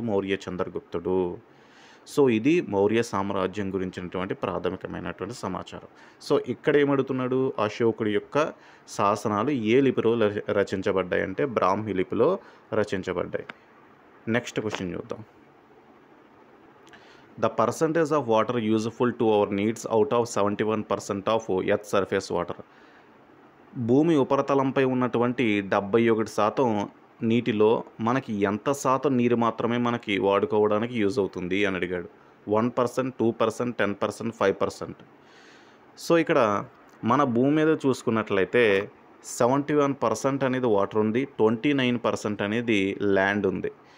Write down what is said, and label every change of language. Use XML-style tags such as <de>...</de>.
<te>Maurya చంద్రగుప్తుడు. So ఇది మౌర్య సామ్రాజ్యం గురించినటువంటి ప్రాథమికమైనటువంటి సమాచారం. సో ఇక్కడ ఏమడుగుతున్నాడు? అశోకుడి యొక్క శాసనాలు ఏ లిపిలో రచించబడ్డాయి అంటే బ్రాహ్మీ లిపిలో రచించబడ్డాయి. నెక్స్ట్ క్వశ్చన్ చూద్దాం.</te> <en>The percentage of water useful to our needs out of 71% of earth surface water.</en> <te>భూమి ఉపరితలంపై ఉన్నటువంటి 71% నీటిలో మనకి ఎంత శాతం నీరు మాత్రమే మనకి వాడుకోవడానికి యూజ్ అవుతుంది అని అడిగాడు. 1%, 2%, 10%, 5%. సో ఇక్కడ మన భూమి మీద చూసుకున్నట్లయితే 71% అనేది వాటర్ ఉంది, 29% అనేది ల్యాండ్ ఉంది.</te>